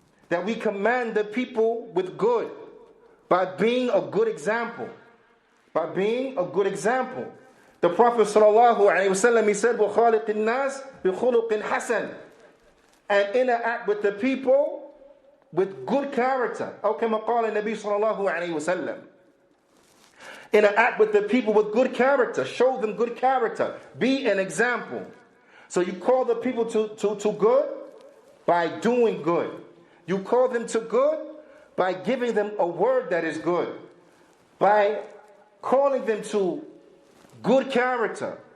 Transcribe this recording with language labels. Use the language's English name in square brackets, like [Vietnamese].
[English] That we command the people with good. By being a good example. By being a good example. The Prophet sallallahu alayhi wa sallam, he said, [Arabic] وَخَالِقِ النَّاسِ بِخُلُقٍ حَسَنٍ, [English] and interact with the people with good character. [Arabic] أو كما قال النبي صلى الله عليه وسلم. [English] Interact with the people with good character. Show them good character. Be an example. So you call the people to good by doing good. You call them to good by giving them a word that is good. By calling them to good character.